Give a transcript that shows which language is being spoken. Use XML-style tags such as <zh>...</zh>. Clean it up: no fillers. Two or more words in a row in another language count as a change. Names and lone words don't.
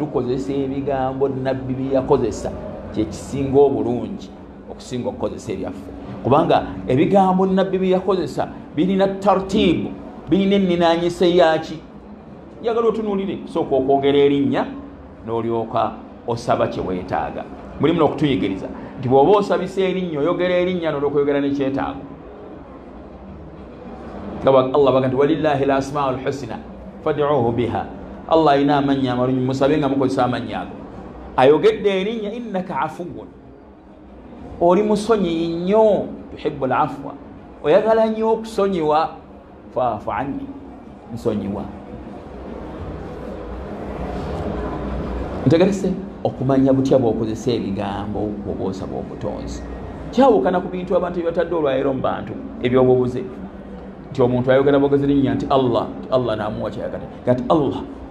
<lg>tukozesa ebigambo nabbi bye yakozesa kyekisinga obulungi okusinga okukozesa ebyaffe kubanga ebigambo nabbi bye yakozesa birina tartibu birina enninaanyisa yaki njagala otunuulire sooka okwogera erinnya n'olyoka osaba kye weetaaga mulimu n'okutuyigiriza nti bw'oba osabisa erinnya oyogera erinnya n'olwokweyogera n'ekyetaago Allah baga nti</lg> <ar>ولله الأسماء الحسنى فادعوه بها</ar> <lg>Allah alina amannya amalungi musabe nga mukozesa amannya ago ayogedde erinnya</lg> <ar>إنك عفو</ar> <lg>oli musonyi nnyo</lg> <ar>تحب العفو</ar> <lg>oyagala nnyo okusonyiwa</lg> <ar>فاعف عني</ar> <lg>nsonyiwa ntegerese okumanya butya bw'okozesa ebigambo bw'oba osaba obutonzi kyawukana ku bintu abantu byebatadde olwaleero mu bantu ebyobubuze nti omuntu ayogera bwogezi linnya nti Allah naamuwa kyayagala kati Allah</lg>